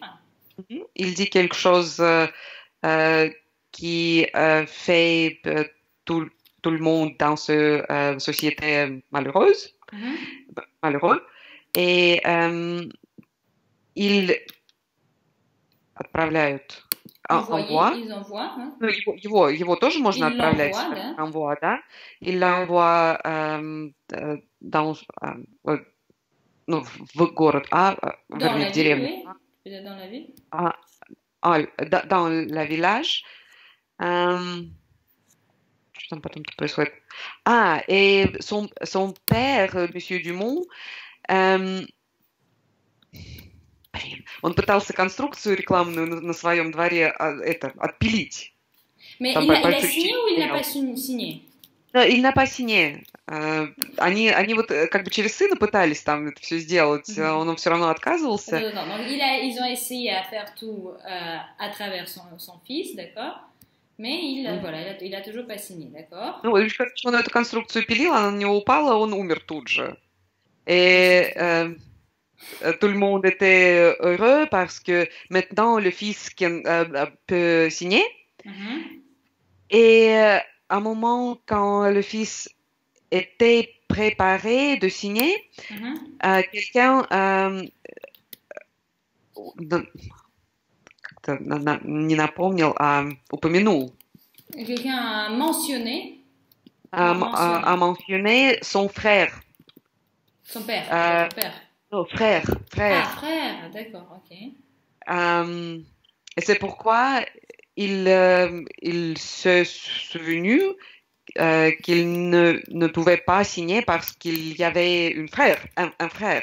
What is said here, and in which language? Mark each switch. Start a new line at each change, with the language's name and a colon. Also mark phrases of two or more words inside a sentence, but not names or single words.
French: Il dit quelque chose qui fait tout le monde dans cette société malheureuse, malheureux. Et ils отправляют, envoient. Ils envoient, hein?
Russian: Ну, его тоже можно отправлять. Да?
French: Envoie, да. Il l'envoie dans,
Russian: ну, в город, вернее, в деревню.
French: Oui. Dans la ville. Dans le village.
Russian: Что там потом происходит?
French: Et son père, monsieur Dumont,
Russian: он пытался конструкцию рекламную на своем дворе отпилить.
French: Mais il a signé ou il n'a pas signé? Il n'a pas signé.
Russian: Они вот как бы через сына пытались там это все сделать, он все равно отказывался.
French: Donc ils ont essayé à faire tout à travers son fils, d'accord? Mais il a toujours pas signé, d'accord?
Russian: Ну, он эту конструкцию пилил, она на него упала, он умер тут же.
French: Et tout le monde était heureux parce que maintenant le fils peut signer. Et à un moment, quand le fils était préparé de signer, quelqu'un
Russian: не напомнил, упомянул.
French: Quelqu'un a mentionné. A mentionné son frère. Son père. Son père. Non, frère. Ah, frère, d'accord, ok. Et c'est pourquoi il s'est souvenu qu'il ne pouvait pas signer parce qu'il y avait un frère.